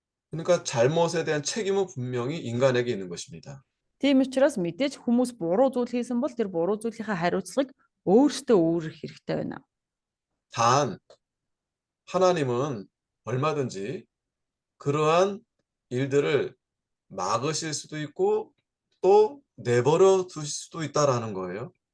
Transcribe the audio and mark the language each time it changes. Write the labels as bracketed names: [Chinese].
[Korean] 그러니까 잘못에 대한 책임은 분명히 인간에게 있는 것입니다. [Mongolian] Тийм учраас мэдээж хүмүүс буруу зүйл хийсэн бол тэр буруу зүйлийнхаа хариуцлагыг өөртөө өөрөх хэрэгтэй байна. [Korean] 단 하나님은 얼마든지 그러한 일들을 막으실 수도 있고 또 내버려 두실 수도 있다라는 거예요.